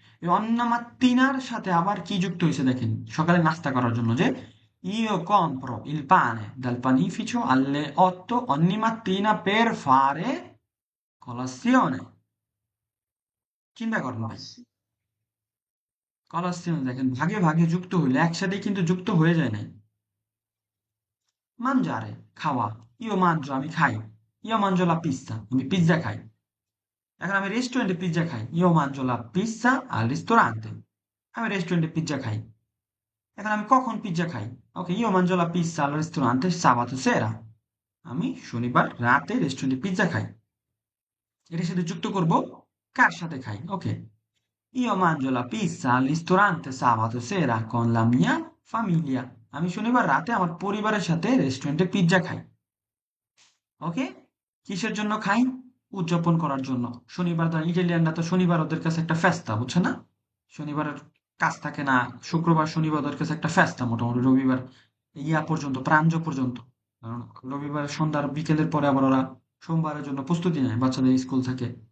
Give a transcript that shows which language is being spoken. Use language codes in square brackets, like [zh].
[bn] এই অন্না মাত্তিনার সাথে আবার কি যুক্ত হয়েছে দেখেন, সকালে নাস্তা করার জন্য যে [it] io compro il pane dal panificio alle 8 ogni mattina per fare colazione। [bn] চিন্তা করেন ভাই, কলাসিয়ন দেখেন ভাগে ভাগে যুক্ত হইলে একসাথে কিন্তু যুক্ত হয়ে যায় না। [it] mangiare, খাওয়া। io mangio, [bn] আমি খাই। [it] io mangio la pizza, [bn] আমি পিৎজা খাই। এখন আমি রেস্টুরেন্টে পিৎজা খাই। [it] io mangio la pizza al ristorante, [bn] আমি রেস্টুরেন্টে পিৎজা খাই। এখন আমি কখন পিৎজা খাই? ওকে, [it] io mangio la pizza al ristorante sabato sera, [bn] আমি শনিবার রাতে রেস্টুরেন্টে পিৎজা খাই। এটার সাথে যুক্ত করব কার সাথে খাই। ওকে, [it] io mangio la pizza al ristorante sabato sera con la mia famiglia, [bn] আমি শনিবার রাতে আমার পরিবারের সাথে রেস্টুরেন্টে পিৎজা খাই। ওকে, কিসের জন্য খাই? উদযাপন করার জন্য। শনিবার, ইটালিয়ানরা তো শনিবার ওদের কাছে একটা ফেস্তা, বুঝছে না? শনিবারের কাজ থাকে না। শুক্রবার শনিবার ওদের কাছে একটা ফেস্তা, মোটামুটি রবিবার পর্যন্ত, প্রাঞ্জ পর্যন্ত। কারণ রবিবার সন্ধ্যার বিকেলের পরে আবার ওরা সোমবারের জন্য প্রস্তুতি নেয়, বাচ্চাদের স্কুল থাকে।